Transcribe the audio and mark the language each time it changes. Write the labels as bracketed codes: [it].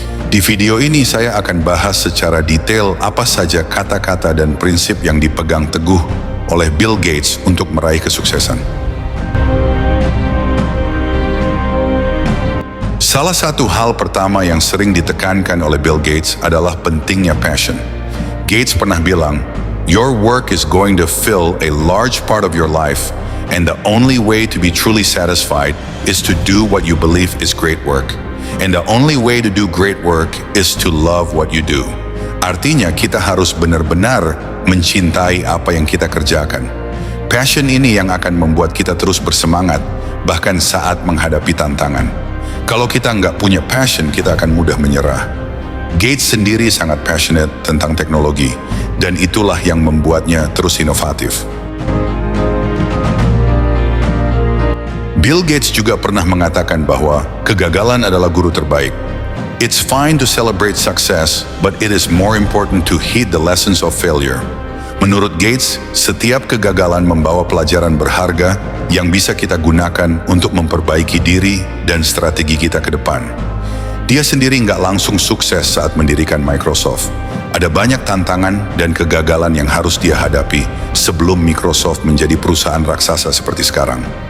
[id] Di video ini saya akan bahas secara detail apa saja kata-kata dan prinsip yang dipegang teguh oleh Bill Gates untuk meraih kesuksesan. Salah satu hal pertama yang sering ditekankan oleh Bill Gates adalah pentingnya passion. Gates pernah bilang, [en] "Your work is going to fill a large part of your life, and the only way to be truly satisfied is to do what you believe is great work. And the only way to do great work is to love what you do." [id] Artinya kita harus benar-benar mencintai apa yang kita kerjakan. Passion ini yang akan membuat kita terus bersemangat, bahkan saat menghadapi tantangan. Kalau kita nggak punya passion, kita akan mudah menyerah. Gates sendiri sangat passionate tentang teknologi, dan itulah yang membuatnya terus inovatif. Bill Gates juga pernah mengatakan bahwa kegagalan adalah guru terbaik. [en] It's fine to celebrate success, but it is more important to heed the lessons of failure. [id] Menurut Gates, setiap kegagalan membawa pelajaran berharga yang bisa kita gunakan untuk memperbaiki diri dan strategi kita ke depan. Dia sendiri nggak langsung sukses saat mendirikan Microsoft. Ada banyak tantangan dan kegagalan yang harus dia hadapi sebelum Microsoft menjadi perusahaan raksasa seperti sekarang.